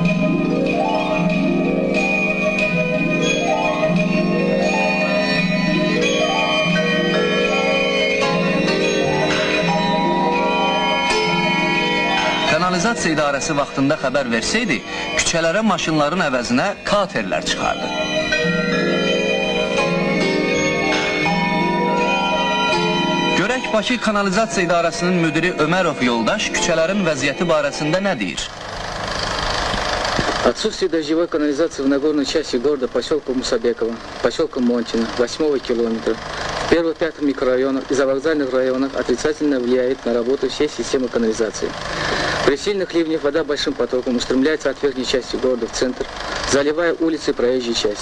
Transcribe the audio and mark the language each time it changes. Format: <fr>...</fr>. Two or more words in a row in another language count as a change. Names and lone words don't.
<az>Kanalizasiya idarəsi vaxtında xəbər versəydi, küçələrə maşınların əvəzinə katerlər çıxardı. Görək Bakı Kanalizasiya İdarəsinin müdiri Ömərov Yoldaş küçələrin vəziyyəti barəsində nə deyir?</az> <ru>Отсутствие дождевой канализации в Нагорной части города поселка Мусабекова, поселка Монтина, 8 километра, в первых 5 микрорайонах и завокзальных районах отрицательно влияет на работу всей системы канализации. При сильных ливнях вода большим потоком устремляется от верхней части города в центр, заливая улицы и проезжие части.</ru>